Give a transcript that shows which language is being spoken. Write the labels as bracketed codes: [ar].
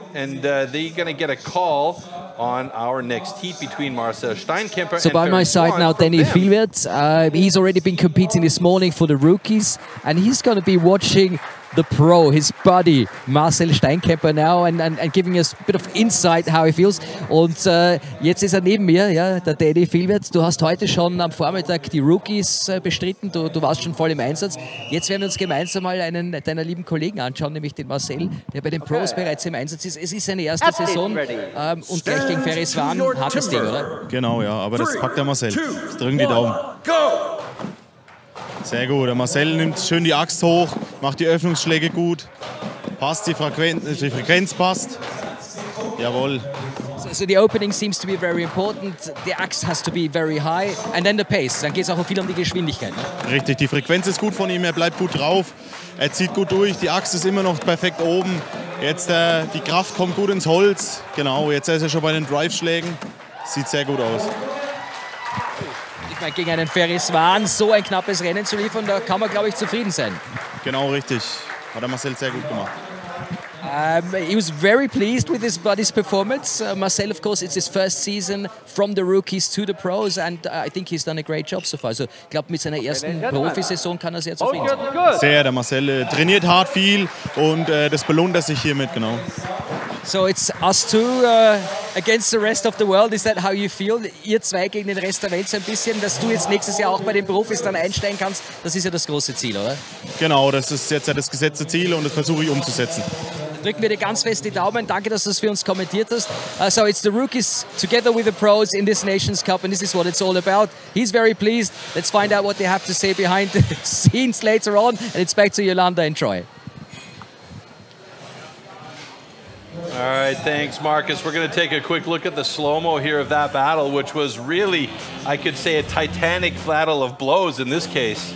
[en] And they're going to get a call on our next heat between Marcel Steinkemper so and by my side now, Danny Filbert. He's already been competing this morning for the rookies, and he's going to be watching the pro, his buddy Marcel Steinkemper now, and giving us a bit of insight how he feels. [de] Und jetzt ist neben mir, ja, der Danny Filbert. Du hast heute schon am Vormittag die Rookies bestritten, du warst schon voll im Einsatz. Jetzt werden wir uns gemeinsam mal einen deiner lieben Kollegen anschauen, nämlich den Marcel, der bei den Pros bereits im Einsatz ist. Es ist seine erste Saison und gleich gegen Ferris Van, hartes Ding, oder? Genau, ja, aber das packt der Marcel. Ich drücke die Daumen. Sehr gut, der Marcel nimmt schön die Axt hoch, macht die Öffnungsschläge gut, passt die Frequenz passt. Jawohl. [en] So the opening seems to be very important. The axe has to be very high, and then the pace. [de] Dann geht es auch viel um die Geschwindigkeit. Ne? Richtig, die Frequenz ist gut von ihm, er bleibt gut drauf, er zieht gut durch, die Axt ist immer noch perfekt oben. Jetzt die Kraft kommt gut ins Holz. Genau, jetzt ist er schon bei den Drive-Schlägen. Sieht sehr gut aus. Ich meine, gegen einen Ferris Van so ein knappes Rennen zu liefern, da kann man, glaube ich, zufrieden sein. Genau, richtig. Hat der Marcel sehr gut gemacht. [en] He was very pleased with his buddy's performance. Marcel, of course, it's his first season from the rookies to the pros, and I think he's done a great job so far. [de] Also, ich glaube, mit seiner ersten Profisaison kann er sehr zufrieden sein. Sehr, der Marcel trainiert hart viel und das belohnt er sich hiermit, genau. [en] So it's us two against the rest of the world. Is that how you feel? [de] Ihr zwei gegen den Rest der Welt so ein bisschen, dass du jetzt nächstes Jahr auch bei den Profis dann einsteigen kannst. Das ist ja das große Ziel, oder? Genau, das ist jetzt ja das gesetzte Ziel und das versuche ich umzusetzen. Drücken wir dir ganz fest die Daumen. Danke, dass du das für uns kommentiert hast. [en] So it's the rookies together with the pros in this Nations Cup, and this is what it's all about. He's very pleased. Let's find out what they have to say behind the scenes later on, and it's back to Yolanda and Troy. All right, thanks, Marcus. We're going to take a quick look at the slow-mo here of that battle, which was really, I could say, a titanic battle of blows in this case.